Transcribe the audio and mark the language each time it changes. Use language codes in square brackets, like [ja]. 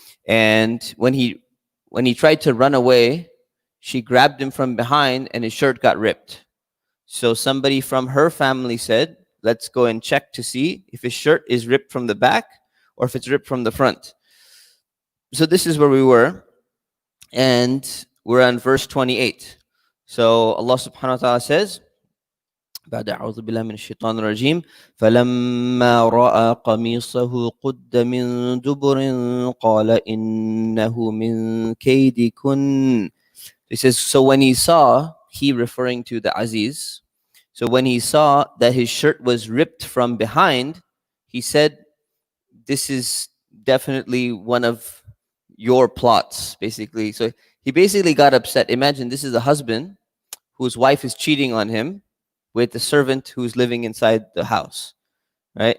[en] And when he tried to run away, she grabbed him from behind and his shirt got ripped. So somebody from her family said, let's go and check to see if his shirt is ripped from the back or if it's ripped from the front. So this is where we were, and we're on verse 28. So Allah subhanahu wa ta'ala says, [ar] بعد أعوذ بالله من الشيطان الرجيم فلما رأى قميصه قد من دبر قال إنه من كيدكن. [en] He says, so when he saw, he referring to the Aziz, so when he saw that his shirt was ripped from behind, he said, this is definitely one of your plots, basically. So he basically got upset. Imagine this is a husband whose wife is cheating on him with the servant who's living inside the house, right?